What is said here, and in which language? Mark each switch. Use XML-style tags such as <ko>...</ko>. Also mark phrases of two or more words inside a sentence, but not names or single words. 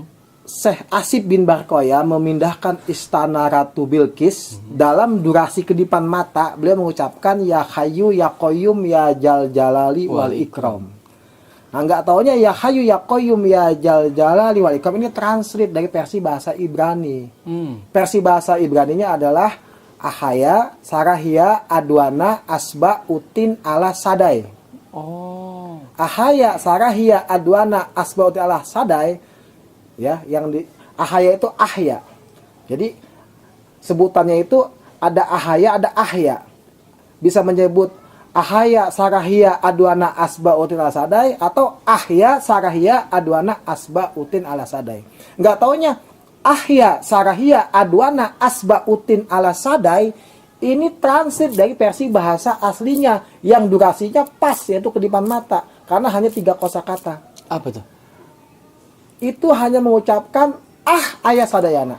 <id>Syekh Asib bin Barkoya memindahkan istana Ratu Bilqis dalam durasi kedipan mata. Beliau mengucapkan</id> <ar>يا حي يا قيوم يا ذا الجلال والإكرام.</ar> <id>Nah, nggak taunya</id> <ar>يا حي يا قيوم يا ذا الجلال والإكرام</ar> <id>ini translate dari versi bahasa Ibrani. Versi bahasa Ibraninya adalah Ahaya, Sarahia, Adwana, Asba, Utin, Ala, Sadai. Oh. Ahaya, Sarahia, Adwana, Asba, Utin, Ala, Sadai. Ya, yang di Ahaya itu Ahya. Jadi sebutannya itu ada Ahaya, ada Ahya. Bisa menyebut Ahaya, Sarahia, Adwana, Asba, Utin, Ala, Sadai, atau Ahya, Sarahia, Adwana, Asba, Utin, Ala, Sadai. Nggak taunya Ahya, Sarahia, Adwana, Asba, Utin, Ala, Sadai ini translate dari versi bahasa aslinya yang durasinya pas, yaitu kedipan mata, karena hanya 3 kosakata. Apa tuh? Itu hanya mengucapkan ayah sadayana.</id>